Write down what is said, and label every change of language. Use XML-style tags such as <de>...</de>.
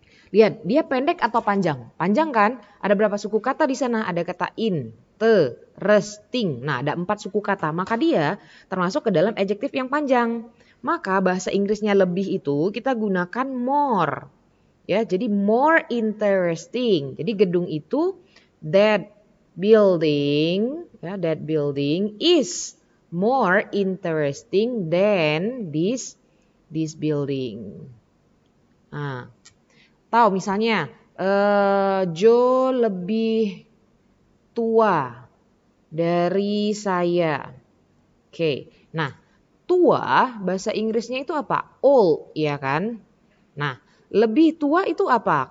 <id>Lihat, dia pendek atau panjang? Panjang kan? Ada berapa suku kata di sana? Ada kata interesting. Nah, ada 4 suku kata. Maka dia termasuk ke dalam adjektif yang panjang. Maka bahasa Inggrisnya lebih itu kita gunakan more. Ya, jadi more interesting. Jadi gedung itu</id> <en>that building is more interesting than this building.</en> <id>Nah, tahu misalnya Joe lebih tua dari saya. Nah tua bahasa Inggrisnya itu apa? Old, ya kan? Nah lebih tua itu apa?</id>